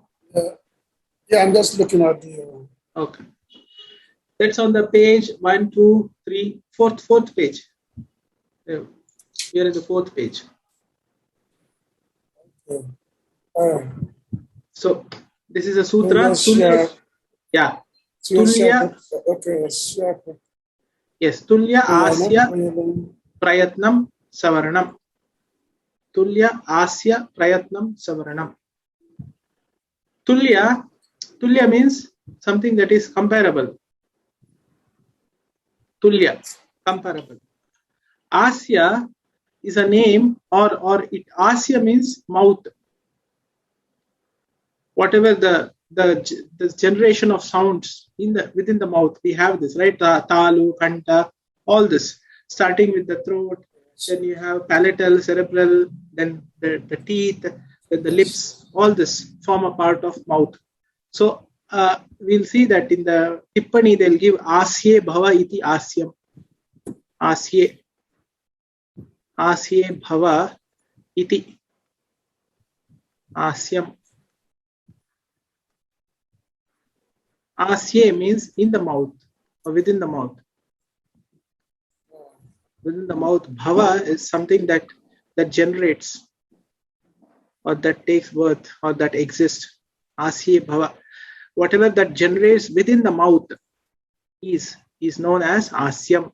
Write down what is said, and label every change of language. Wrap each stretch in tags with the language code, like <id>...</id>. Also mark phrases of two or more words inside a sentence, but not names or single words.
<en>Yeah, I'm just looking at the... Okay. That's on the page 1, 2, 3, fourth page. Here is the 4th page. Okay. So, this is a sutra. Tulya. Yeah. Tulya. Okay. Yes.</en> <sa>Tulya Asya Prayatnam Savaranam. Tulya Asya Prayatnam Savaranam.</sa> <en>Tulya means something that is comparable. Tulya, comparable. Asya is a name, or Asya means mouth. Whatever the generation of sounds within the mouth, we have this, right? Talu, kanta, all this, starting with the throat. Then you have palatal, cerebral, then the teeth, then the lips. All this form a part of mouth. So we'll see that in the Tippani they'll give</en> <sa>Asye Bhava iti Asyam. Asye Bhava iti Asyam.</sa> <en>Asye means in the mouth or within the mouth. Within the mouth, Bhava is something that generates or that takes birth or that exists.</en> <sa>Asye Bhava.</sa> <en>Whatever that generates within the mouth is known as Asyam.</en>